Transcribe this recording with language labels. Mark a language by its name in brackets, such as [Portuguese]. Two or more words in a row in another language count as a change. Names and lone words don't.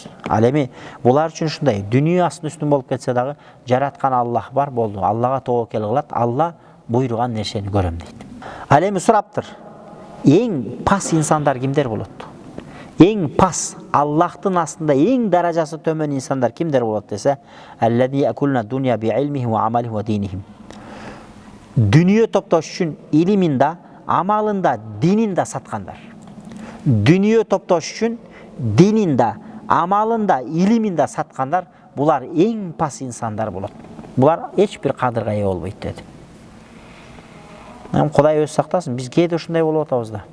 [Kyrgyz] Ал эми булар үчүн ушундай, дүйнө астын үстүн болуп кетсе дагы, жараткан Аллах бар болду. Аллага тобокел кылат, Алла буйруган нерсени көрөм дейт. Ал эми сураптыр. Эң пас инсандар кимдер болот? Эң пас, Аллахтын астында эң даражасы төмөн инсандар кимдер болот десе, [Arabic] الذي أكلنا دنيا بعلمه وعمله ودينهم. [Kyrgyz] Дүйнө топтош үчүн илимин да, амалын да, динин да саткандар. Дүйнө топтош үчүн динин да, амалын да, илимин да саткандар, булар эң пас инсандар болот. Булар эч бир кадырга ээ болбойт деди. Кудай өзү сактасын, биз кээде ушундай болуп атабыз да.